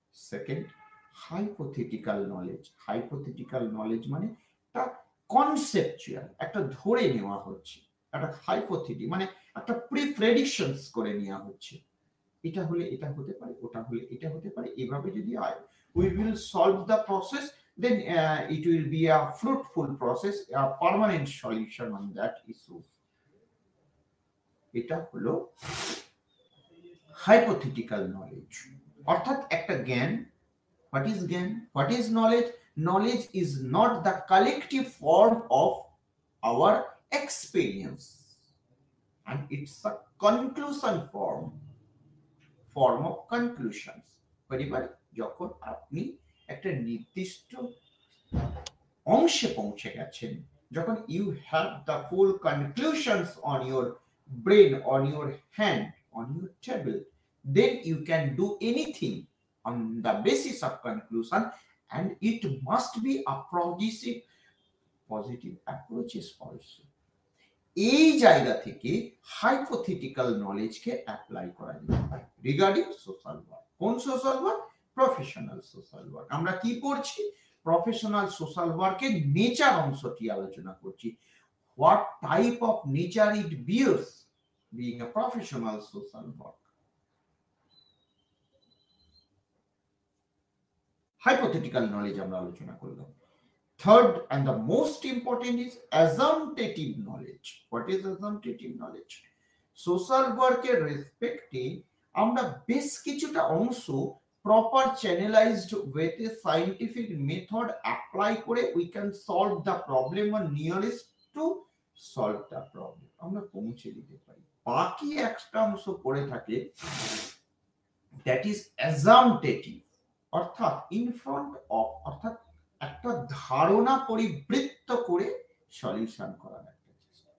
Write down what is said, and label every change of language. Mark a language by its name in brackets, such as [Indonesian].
[Bangla] Second, hypothetical knowledge. Hypothetical knowledge মানে একটা conceptual, একটা ধরে নেওয়া হচ্ছে, একটা হাইপোথেটিক মানে একটা প্রিপ্রেডিকশনস করে নেওয়া হচ্ছে, এটা হলে এটা হতে পারে, ওটা হলে এটা হতে পারে, এভাবে যদি হয় [English] we will solve the process, then it will be a fruitful process, a permanent solution on that issue. [Bangla] এটা হলো hypothetical knowledge, অর্থাৎ একটা জ্ঞান। [English] What is জ্ঞান? What is knowledge? Knowledge is not the collective form of our experience, and it's a conclusion form of conclusions. [Bangla] পরিবার, যখন আপনি একটা নির্দিষ্ট অংশে পৌঁছে গেছেন, যখন [English] you have the full conclusions on your brain, on your hand, on your table, then you can do anything on the basis of conclusion, and it must be a positive approaches also. [Bangla] এই জায়গা থেকে hypothetical নলেজকে apply করা যেতে পারে regarding social work. কোন social work? Professional social work. আমরা কি পড়ছি? প্রফেশনাল সোশ্যাল ওয়ার্কের নেচার অংশটি আলোচনা করছি। [English] What type of nature it bears being a professional social work. [Bangla] Hypothetical knowledge আমরা আলোচনা করলাম। [English] Third and the most important is assumptive knowledge. What is assumptive knowledge? [Bangla] Social work এর রেসপেক্টে আমরা বেশ কিছুটা অংশ প্রপার চ্যানেলাইজড ওয়েতে সায়েন্টিফিক মেথড অ্যাপ্লাই করে [English] we can solve the problem or nearest to solve the problem, [Bangla] আমরা পৌঁছে দিতে পারি। বাকি একটা অংশ পড়ে থাকে [English] that is assumptive, [Bangla] অর্থাৎ ইন ফ্রন্ট অফ, অর্থাৎ একটা ধারণা পরিবৃত্ত করে সলিউশন করার একটা চেষ্টা।